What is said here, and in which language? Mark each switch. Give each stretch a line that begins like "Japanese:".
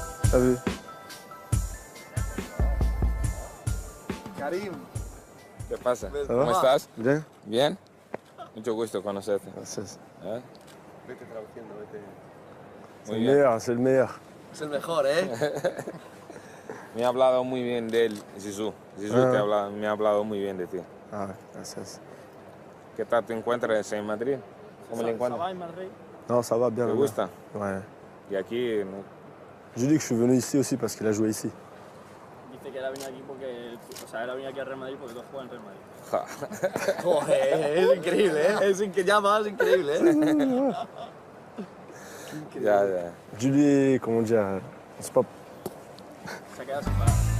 French: T'as vu?
Spanish: Karim. ¿Qué pasa?
French: va?
Spanish: ¿Cómo estás? Bien. Bien. Mucho gusto conocerte. Gracias. Vete traduciendo, vete.
French: C'est le meilleur, c'est le meilleur.
Spanish: Es el mejor, ¿eh? Me ha hablado muy bien de él, Zizou. Zizou me ha hablado muy bien de ti. Ah, gracias. ¿Qué tal te encuentras en Madrid? ¿Cómo le encuentras?
French: Non, ça va bien.
Spanish: ¿Te la gusta?
French: mère. Ouais.
Spanish: Y aquí, no.
French: Je lui dis que je suis venu ici aussi parce qu'il a joué ici.
Spanish: Dice que él ha venido aquí porque, o sea, él ha venido aquí a Real Madrid porque tú juegas en Real Madrid. Joder, es increíble, ¿eh? Es increíble, ¿eh? Ya.
French: Julie, comment dire, c'est pas...
Spanish: Se ha quedado sin palabras.